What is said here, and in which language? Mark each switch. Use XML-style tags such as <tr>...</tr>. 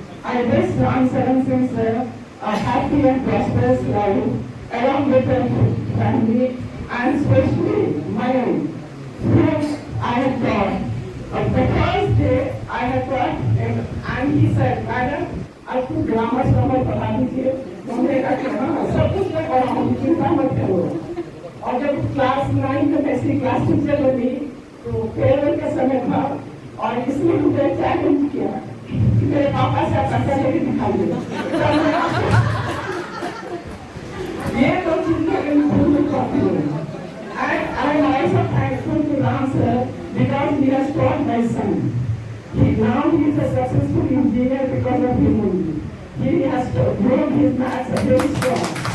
<en>I wish Ram Saran Singh sir a happy and prosperous life along with her family and especially my own, whom I have taught. The first day I have taught and he said, Madam,</en> <hi>आपको grammar summer पढ़ा दीजिए। हमने कहा सब कुछ मैं पढ़ाऊंगी, चिंता मत करो। और जब क्लास 9 में मैं क्लास टीचर बनी तो फेयरवेल का समय था और इसलिए मुझे चैलेंज किया कि मेरे पापा से आप पैसा लेके दिखाइए। ये तो चीजें इम्प्रूव करती हैं।</hi> <en>And I am also thankful to Ram sir because he has taught my son. Now he is a successful engineer because of him only. He has grown his maths very strong.</en>